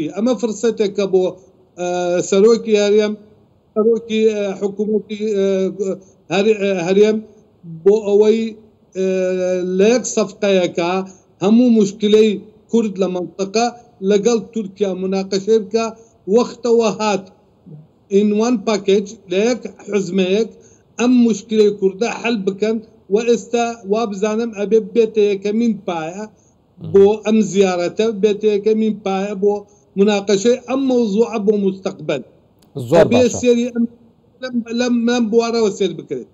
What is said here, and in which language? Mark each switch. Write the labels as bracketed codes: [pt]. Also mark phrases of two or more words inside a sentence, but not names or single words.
[ckb] ئەمە فرسەتێکە بۆ سەرۆکی هەرێم، سەرۆکی حکوومەتی هەرێم بۆ ئەوەی لە یەک سەفقەیەکە هەموو مشکلەی کورد لە منطقە لەگەڵ تورکیا مناقەشەی بکە. وەختەوە هات [en] in one package [ckb] لە یەک حزمەیەک ئەم مشکلەی کوردە حەل بکەن. و ئێستا وا بزانم ئەبێ بێتە یەکەمین پایە بۆ ئەم زیارەتە، بێتە یەکەمین پایە بۆ مناقەشەی ئەم مەوزوعە بۆ مستەقبەل. زۆر باشە سێری لەم بوارەوە سێر بکرێت.